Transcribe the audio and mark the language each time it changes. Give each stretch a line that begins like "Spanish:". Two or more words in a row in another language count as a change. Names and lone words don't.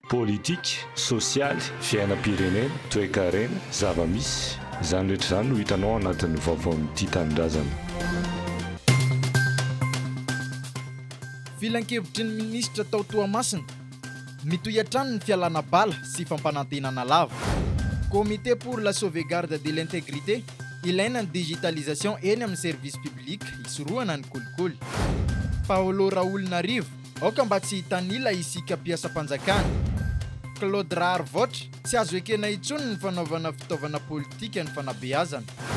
Malagasy: politika, sosialy, fiainam-pirenena, toe-karena, zava-misy, izany rehetra izany no hitanao anatin'ny vaovaon'ity tanindrazana. Filan-kevitry ny minisitra Tao Toamasina mitohy hatrany ny fialana bala sy fampanantenana lava. Comité pour la sauvegarde de l'intégrité ilaina ny digitalisation eny amin'ny
French: service public
Malagasy: hisorohana ny kolikoly. Paolo Raoul Narivo aoka mba tsy hitanila isika mpiasam-panjakana. Claude Rahary voatra tsy azo ekena intsony ny fanaovana fitaovana politika ny fanabeazana.